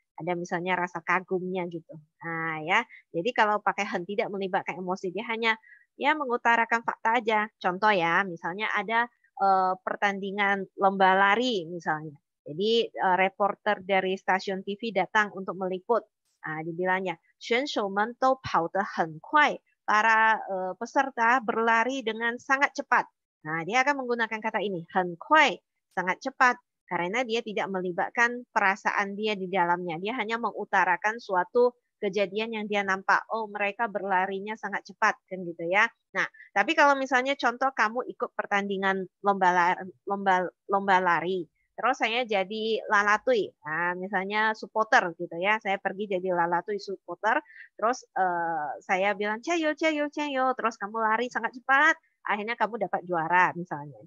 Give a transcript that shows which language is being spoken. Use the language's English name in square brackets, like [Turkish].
[Indonesian] Ada misalnya rasa kagumnya gitu. Nah, ya. Jadi kalau pakai hen tidak melibatkan emosi, dia hanya ya mengutarakan fakta aja. Contoh ya, misalnya ada pertandingan lomba lari misalnya. Jadi reporter dari stasiun TV datang untuk meliput. [Chinese] Dibilangnya, 选手们都跑得很快. [Indonesian] Para peserta berlari dengan sangat cepat. Nah, dia akan menggunakan kata ini, [Chinese] 很快, [Indonesian] sangat cepat. Karena dia tidak melibatkan perasaan dia di dalamnya. Dia hanya mengutarakan suatu kejadian yang dia nampak. Oh, mereka berlarinya sangat cepat kan gitu ya. Nah, tapi kalau misalnya contoh kamu ikut pertandingan lomba lari, terus saya jadi lalatui, misalnya supporter gitu ya, saya pergi jadi lalatui supporter, terus saya bilang cayo cayo cayo, terus kamu lari sangat cepat, akhirnya kamu dapat juara misalnya.